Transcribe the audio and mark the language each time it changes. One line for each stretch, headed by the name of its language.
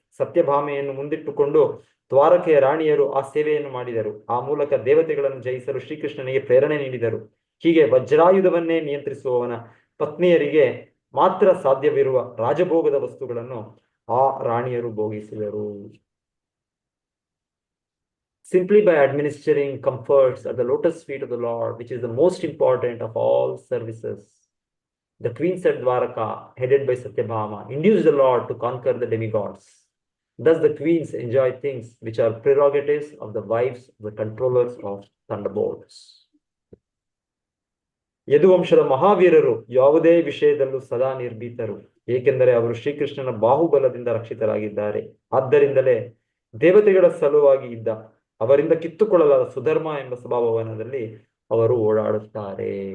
Kannada: ಸತ್ಯಭಾಮೆಯನ್ನು ಮುಂದಿಟ್ಟುಕೊಂಡು ದ್ವಾರಕೆಯ ರಾಣಿಯರು ಆ ಸೇವೆಯನ್ನು ಮಾಡಿದರು. ಆ ಮೂಲಕ ದೇವತೆಗಳನ್ನು ಜಯಿಸಲು ಶ್ರೀಕೃಷ್ಣನಿಗೆ ಪ್ರೇರಣೆ ನೀಡಿದರು. ಹೀಗೆ ವಜ್ರಾಯುಧವನ್ನೇ ನಿಯಂತ್ರಿಸುವವನ ಪತ್ನಿಯರಿಗೆ ಮಾತ್ರ ಸಾಧ್ಯವಿರುವ ರಾಜಭೋಗದ ವಸ್ತುಗಳನ್ನು ಆ ರಾಣಿಯರು ಭೋಗಿಸಿದರು.
English: Simply by administering comforts at the lotus feet of the Lord, which is the most important of all services, the queens at Dwaraka, headed by Satyabhama, induced the Lord to conquer the demigods. Thus the queens enjoy things which are prerogatives of the wives of the controllers of thunderbolts.
Kannada: ಯದುವಂಶದ ಮಹಾವೀರರು ಯಾವುದೇ ವಿಷಯದಲ್ಲೂ ಸದಾ ನಿರ್ಭೀತರು, ಏಕೆಂದರೆ ಅವರು ಶ್ರೀಕೃಷ್ಣನ ಬಾಹುಬಲದಿಂದ ರಕ್ಷಿತರಾಗಿದ್ದಾರೆ. ಆದ್ದರಿಂದಲೇ ದೇವತೆಗಳ ಸಲುವಾಗಿ ಇದ್ದ ಅವರಿಂದ ಕಿತ್ತುಕೊಳ್ಳಲಾದ ಸುಧರ್ಮ ಎಂಬ ಸ್ವಭಾವವನದಲ್ಲಿ ಅವರು ಓಡಾಡುತ್ತಾರೆ.